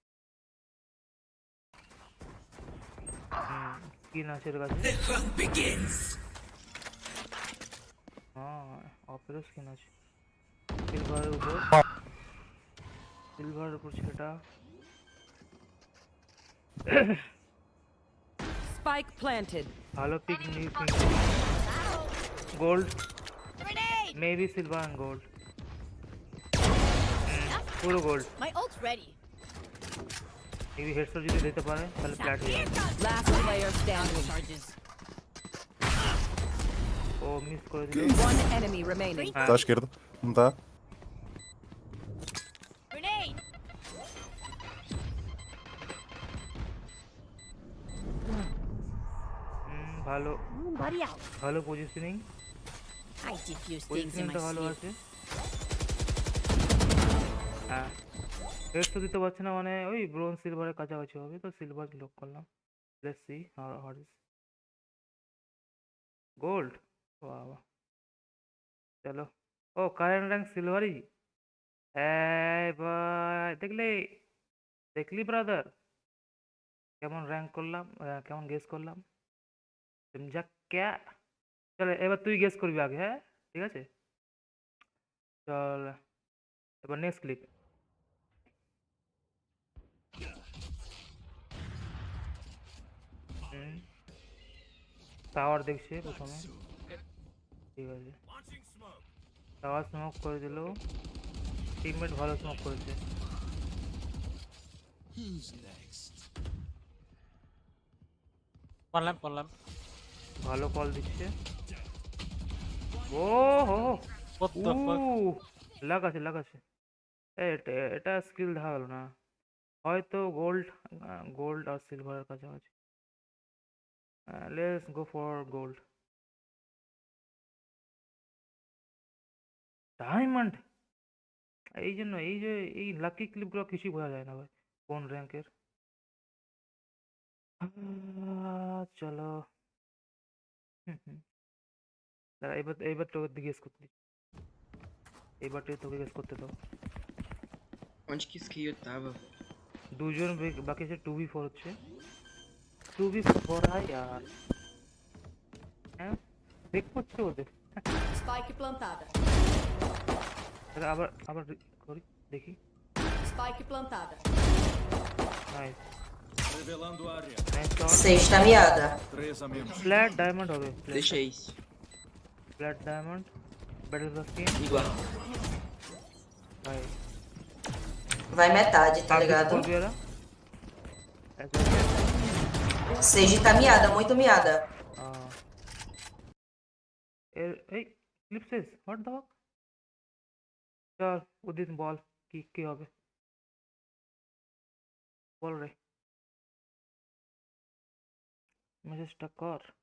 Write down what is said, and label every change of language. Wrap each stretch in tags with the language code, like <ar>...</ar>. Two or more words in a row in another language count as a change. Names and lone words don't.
<bn>স্কিন আছে এর কাছে, হ্যাঁ অপেরও স্কিন আছে, সিলভারের উপর, সিলভারের উপর সেটা।</bn> <en>Spike planted.</en> <bn>ভালো পিক, নিউ পিক, গোল্ড,</bn> <en>maybe silver and gold,</en> <bn>পুরো গোল্ড।</bn> <en>My ult's ready.</en> <bn>এই হেডশট যদি দিতে পারে তাহলে ফ্ল্যাট হয়ে যাবে।</bn> <en>Last player standing.</en> <bn>ও মিস করে দিল।</bn> <en>One enemy remaining.</en> <pt>Tá à esquerda. Não tá?</pt> <en>Grenade.</en> <bn>ভালো</bn> <en>Body out.</en> <bn>ভালো পজিশনিং,</bn> <en>I diffuse things in</en> <bn>পজিশনিংটা</bn> <en>my</en> <bn>ভালো</bn> <en>sleep.</en> <bn>আছে। হ্যাঁ হেডশট দিতে পারছে না মানে ওই ব্রোঞ্জ সিলভারের কাছাকাছি হবে, তো সিলভার লক করলাম।</bn> <en>let's see how is gold.</en> <bn>বাহ বাহ, চলো। ও</bn> <en>current rank</en> <bn>সিলভারই। এই ভাই দেখলি দেখলি ব্রাদার, কেমন র্যাঙ্ক করলাম, কেমন গেস করলাম,</bn> <hi>समझा क्या?</hi> <bn>চল এবার তুই গেস করবি আগে, হ্যাঁ ঠিক আছে চল। এবার</bn> <en>next clip.</en> <bn>টাওয়ার দেখছে প্রথমে, ঠিক আছে টাওয়ার স্মোক করে দিল, টিমমেট ভালো স্মোক করেছে।</bn> <en>One lamp.</en> <bn>ভালো কল দিচ্ছে। ও হো</bn> <en>What the fuck?</en> <bn>লাগাছে লাগাছে। এটা এটা স্কিল দেখা গেল না, হয়তো গোল্ড গোল্ড আর সিলভারের কাছাকাছি।</bn> <en>Let's go for gold. Diamond.</en> <bn>এই জন্য এই যে এই লাকি ক্লিপগুলো কিছুই বোঝা যায় না ভাই কোন র্যাঙ্কের। চলো দাঁড়া, এবার এবার তোকে গেস করতে দিচ্ছি। এবার তোকে গেস করতে দাও।</bn> <pt>Onde que esse Kyo tava?</pt> <bn>দুজন বাকি আছে, 2v4 হচ্ছে। 2v4 यार, হ্যাঁ দেখ করছে ওদের।</bn> <pt>Spike plantada.</pt> <bn>আবার আবার করি দেখি।</bn> <pt>Spike plantada.</pt> <bn>নাইস</bn> <pt>Revelando área.</pt> <en>nice shot.</en> <pt>Sexta miada. 3 a menos.</pt> <bn>ফ্ল্যাট ডায়মন্ড হবে,</bn> <pt>Deixa isso.</pt> <bn>ফ্ল্যাট ডায়মন্ড</bn> <en>battle the skin</en> <pt>Igual.</pt> <bn>ভাই।</bn> <pt>Vai metade, tá ligado? Sage tá miada, muito miada.</pt> <bn>এই ক্লিপ শেষ,</bn> <en>what the fuck.</en> <bn>চল উদিত বল কি কি হবে, বল রে মেসেজটা কর।</bn>